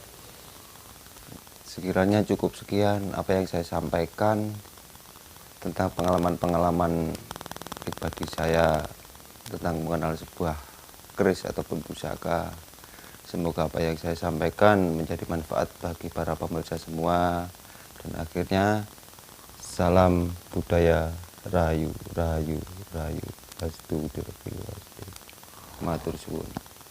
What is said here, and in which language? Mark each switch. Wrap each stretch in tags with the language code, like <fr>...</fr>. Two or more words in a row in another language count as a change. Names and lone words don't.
<id>Sekiranya cukup sekian apa yang saya sampaikan tentang pengalaman-pengalaman pribadi saya tentang mengenal sebuah keris ataupun pusaka. Semoga apa yang saya sampaikan menjadi manfaat bagi para pemirsa semua. Dan akhirnya salam budaya rahayu rahayu rahayu.</id> <jv>Astu dirbi matur suwun.</jv>